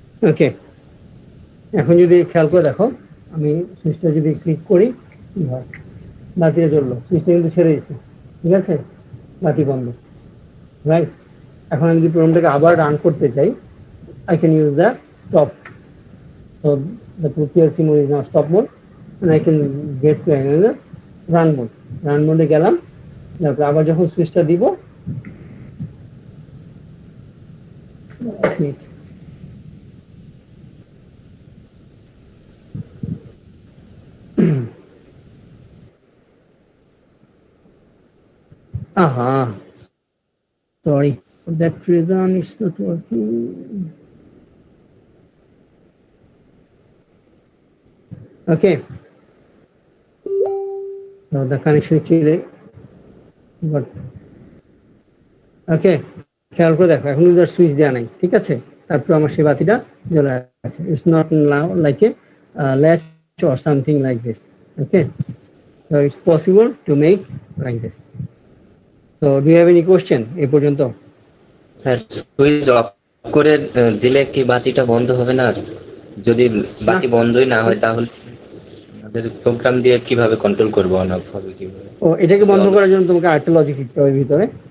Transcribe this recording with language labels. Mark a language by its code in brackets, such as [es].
[bn] ওকে, এখন যদি খেয়াল করে দেখো, আমি সুইচটা যদি ক্লিক করি কি হয়, বাতিটা জ্বললো, সুইচটা কিন্তু ছেড়ে দিয়েছি, ঠিক আছে, বাতি বন্ধ, রাইট। এখন আমি যদি প্রোগ্রামটাকে আবার রান করতে চাই, [en] I can use the stop. So the PLC mode is now stop mode, and I can get to another run mode. [bn] Run mode গেলাম, তারপর আবার যখন সুইচটা দিব, [en] aha, sorry for that reason it's not working. Okay, so the connection chile, but okay, [bn] খেয়াল করে দেখো, এখন যদি সুইচ দেওয়া নাই, ঠিক আছে, তারপর আমার সেই বাতিটা জ্বলে আছে। [en] It's not now like a latch or something like this. Okay, so it's possible to make like this. So do you have any question [bn] এই পর্যন্ত? স্যার সুইচ অফ করে দিলে কি বাতিটা বন্ধ হবে না? যদি বাতি বন্ধই না হয় তাহলে আমাদের প্রোগ্রাম দিয়ে কিভাবে কন্ট্রোল করবো, অন অফ হবে কিভাবে? ও, এটাকে বন্ধ করার জন্য তোমাকে আরেকটা লজিক লিখতে হবে ভিতরে।